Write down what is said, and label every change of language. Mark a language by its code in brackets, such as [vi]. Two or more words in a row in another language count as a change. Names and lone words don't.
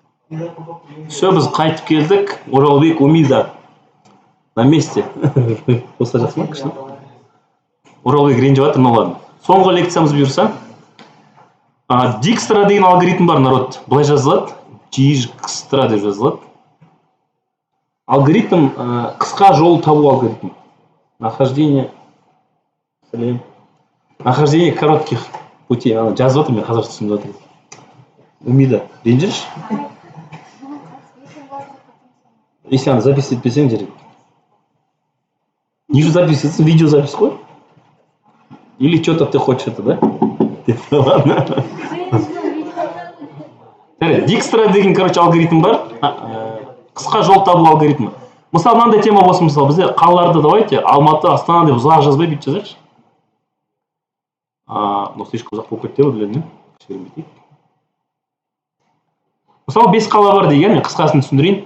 [kk] Все, біз қайтып келдік. Оралбек, Умида. [ru] На месте. [kk] Болса жақсы ма кішкене? Оралбек ренжіп жатыр, [ru] ну ладно. [kk] Соңғы лекциямыз бұйырса. Dijkstra деген алгоритм бар, народ. Былай жазылады. Dijkstra деп жазылады. Алгоритм қысқа жол табу алгоритм. [ru] Нахождение коротких путей. [kk] Жазып жатыр, мен қазақша түсініп жатырмын. Умида, ренжірші? Если аны запись етпесең керек. Не же запись, видеозапись қой? [ru] Или что-то ты хочешь это, да? [kk] Ладно. Dijkstra деген, короче, алгоритм бар. Қысқа жол табу алгоритмі. Мысалы, мынандай тема болсын, мысалы, бізде қалаларды давайте Алматы, Астана деп ұзақ жазбай бүйтіп жазайықшы. [ru] Но слишком [kk] ұзақ болып кетті, білемін. Мысалы, 5 қала бар деген, мен қысқасын түсіндірейін.